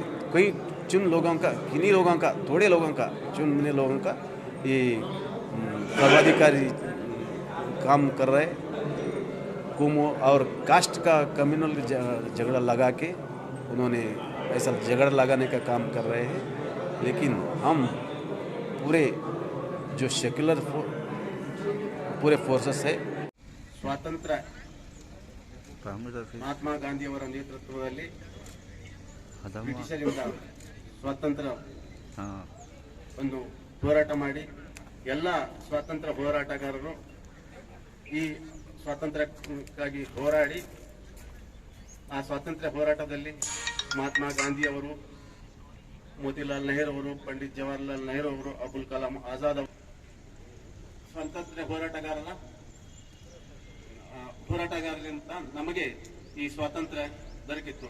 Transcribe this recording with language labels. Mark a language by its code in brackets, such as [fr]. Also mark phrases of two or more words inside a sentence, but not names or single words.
[hi] कोई चुन लोगों का, किन्हीं लोगों का, थोड़े लोगों का, चुने लोगों का ये सर्वाधिकारी काम कर रहे हैं। कुमो और कास्ट का कम्युनल झगड़ा लगा के उन्होंने ऐसा झगड़ा लगाने का काम कर रहे हैं, लेकिन हम पूरे जो सेक्युलर पूरे फोर्सेस है [kn] ಸ್ವಾತಂತ್ರ್ಯ ಮಹಾತ್ಮ ಗಾಂಧಿಯವರ ನೇತೃತ್ವದಲ್ಲಿ ಬ್ರಿಟಿಷರಿಂದ ಸ್ವಾತಂತ್ರ್ಯ ಒಂದು ಹೋರಾಟ ಮಾಡಿ ಎಲ್ಲ ಸ್ವಾತಂತ್ರ್ಯ ಹೋರಾಟಗಾರರು ಈ ಸ್ವಾತಂತ್ರ್ಯಕ್ಕಾಗಿ ಹೋರಾಡಿ ಆ ಸ್ವಾತಂತ್ರ್ಯ ಹೋರಾಟದಲ್ಲಿ ಮಹಾತ್ಮ ಗಾಂಧಿಯವರು, ಮೋತಿಲಾಲ್ ನೆಹರು ಅವರು, ಪಂಡಿತ್ ಜವಾಹರ್ಲಾಲ್ ನೆಹರು ಅವರು, ಅಬ್ದುಲ್ ಕಲಾಂ ಆಜಾದ್ ಅವರು ಸ್ವಾತಂತ್ರ್ಯ ಹೋರಾಟಗಾರರಿಂದ ನಮಗೆ ಈ ಸ್ವಾತಂತ್ರ್ಯ ದೊರಕಿತ್ತು.